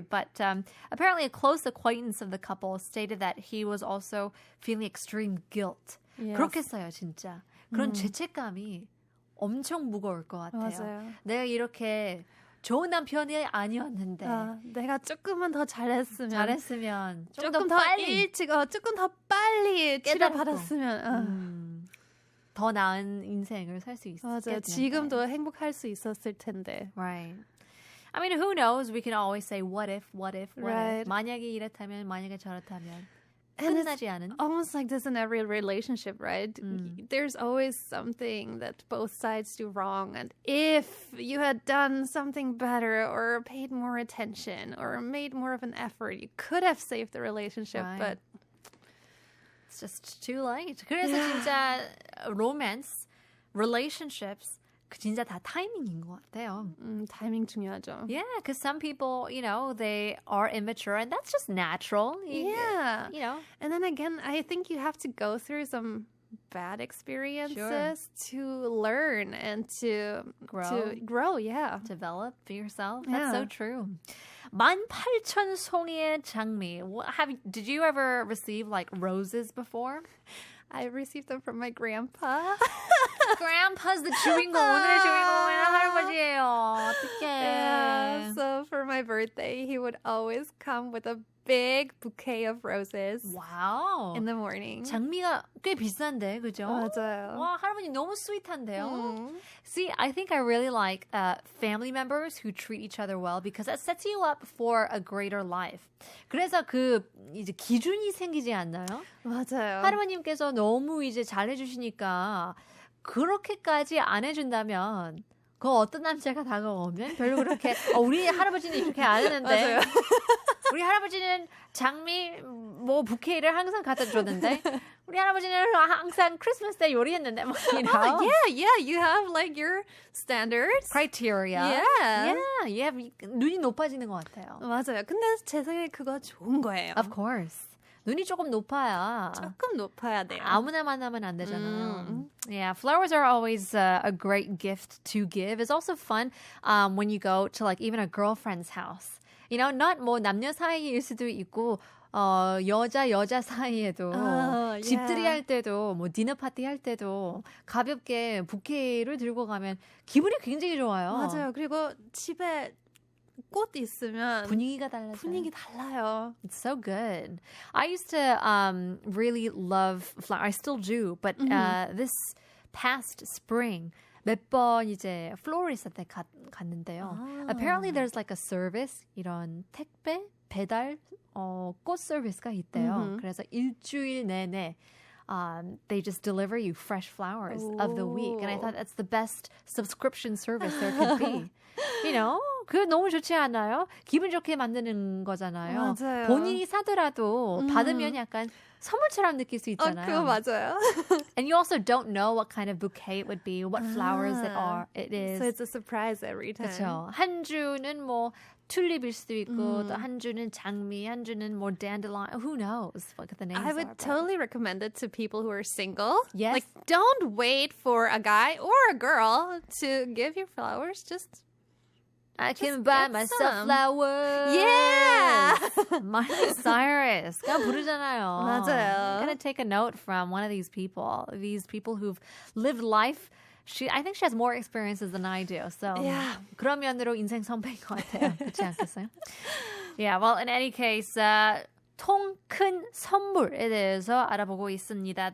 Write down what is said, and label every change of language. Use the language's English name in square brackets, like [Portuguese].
[English] But apparently a close acquaintance of the couple stated that he was also feeling extreme guilt. Yes. [Korean] 그렇겠어요, 진짜. 그런 죄책감이 엄청 무거울 것 같아요. 맞아요. 내가 이렇게 좋은 남편이 아니었는데 내가 조금만 더 잘했으면 조금 더 빨리 일찍 조금 더 빨리 치료받았으면 더 나은 인생을 살 수 있었을 텐데. 맞아요. 지금도 행복할 수 있었을 텐데. [English] Right. I mean, who knows? We can always say what if. Right. [Korean] 만약에 이렇다면, 만약에 저렇다면. 끝나지 않은. [English] Almost like this in every relationship, right? There's always something that both sides do wrong. And if you had done something better or paid more attention or made more of an effort, you could have saved the relationship. Right. But it's just too late. [Korean] 그래서 진짜 [English] romance, relationships [Korean] 진짜 다 타이밍인 것 같아요. 타이밍 중요하죠. [English] Yeah, because some people, they are immature and that's just natural. Yeah. And then again, I think you have to go through some bad experiences to learn and to grow, yeah. Develop for yourself. Yeah. That's so true. [Korean] 18,000송이의 장미. [English] Did you ever receive like roses before? I received them from my grandpa. Grandpa's the 주인공. [Korean] 오늘의 주인공은 할아버지예요. 어떡해. [English] Yeah, so for my birthday, he would always come with a big bouquet of roses. Wow. In the morning. [Korean] 장미가 꽤 비싼데, 그죠? 맞아요. 와, 할아버지 너무 스윗한데요. [English] See, I think I really like family members who treat each other well because that sets you up for a greater life. [Korean] 그래서 이제 기준이 생기지 않나요? 맞아요. 할아버님께서 너무 이제 잘해주시니까 그렇게까지 안 해준다면 그 어떤 남자가 다가오면 별로 그렇게 우리 할아버지는 이렇게 안 했는데 맞아요. 우리 할아버지는 장미 부케이를 항상 갖다 줬는데 우리 할아버지는 항상 크리스마스 때 요리했는데 [English] Yeah, you have like your standards. criteria. [Korean] Yeah, 눈이 높아지는 것 같아요. 맞아요. 근데 제 생각에 그거 좋은 거예요. [English] Of course. [Korean] 눈이 조금 높아야 조금 높아야 돼요. 아무나 만나면 안 되잖아요. [English] Yeah, flowers are always a great gift to give. It's also fun when you go to like even a girlfriend's house. [Korean] Not 남녀 사이일 수도 있고 여자 사이에도 집들이 할 때도 디너 파티 할 때도 가볍게 부케를 들고 가면 기분이 굉장히 좋아요. 맞아요. 그리고 집에 꽃 있으면 분위기가 달라요. 분위기 달라요. [English] It's so good. I used to really love flowers. I still do, but this past spring [Korean] 몇 번 이제 florist한테 갔는데요. [English] Apparently there's like a service [Korean] 이런 택배 배달 꽃 서비스가 있대요. 그래서 일주일 내내 [English] they just deliver you fresh flowers of the week. And I thought that's the best subscription service there could be. [Korean] 그게 너무 좋지 않아요? 기분 좋게 만드는 거잖아요. 맞아요. 본인이 사더라도 받으면 약간 선물처럼 느낄 수 있잖아요. 그거 맞아요. [English] And you also don't know what kind of bouquet it would be, what flowers it is. So it's a surprise every time. [Korean] 그렇죠. 한 주는 튤립일 수도 있고 또 한 주는 장미, 한 주는 dandelion. [English] Who knows what the names are. I would totally recommend it to people who are single. Yes. Like, don't wait for a guy or a girl to give you flowers. Just I can buy myself flowers. Yeah. [Korean] Miley Cyrus가 부르잖아요. 맞아요. [English] I'm going to take a note from one of these people who've lived life. I think she has more experiences than I do. [Korean] So 그런 면으로 인생 선배인 것 같아요. 그렇지 않겠어요? [English] Yeah, well, in any case, [Korean] 통 큰 선물에 대해서 알아보고 있습니다.